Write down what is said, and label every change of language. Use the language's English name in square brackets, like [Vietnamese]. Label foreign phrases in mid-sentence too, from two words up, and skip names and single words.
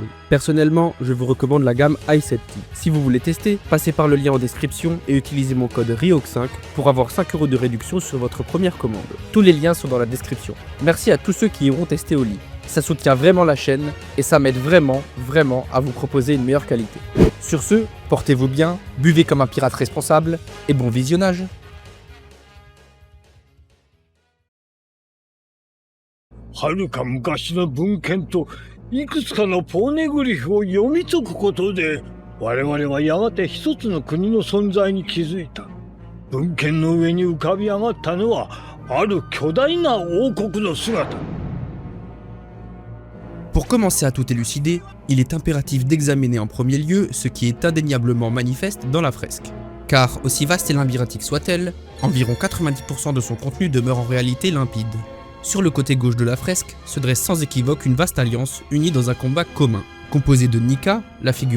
[French] Personnellement, je vous recommande la gamme Iced Tea. Si vous voulez tester, passez par le lien en description et utilisez mon code RIOC5 pour avoir 5 € de réduction sur votre première commande. Tous les liens sont dans la description. Merci à tous ceux qui iront tester Oli. Ça soutient vraiment la chaîne et ça m'aide vraiment à vous proposer une meilleure qualité. Sur ce, portez-vous bien, buvez comme un pirate responsable et bon visionnage. [Japanese] はるか昔の文献といくつかのポーネグリフを読み解くことで我々はやがて一つの国の存在に気づいた。文献の上に浮かび上がったのはある巨大な王国の姿。 [French] Pour commencer à tout élucider, il est impératif d'examiner en premier lieu ce qui est indéniablement manifeste dans la fresque. Car aussi vaste et labyrinthique soit-elle, environ 90% de son contenu demeure en réalité limpide. Sur le côté gauche de la fresque se dresse sans équivoque une vaste alliance unie dans un combat commun, composé de Nika, la figure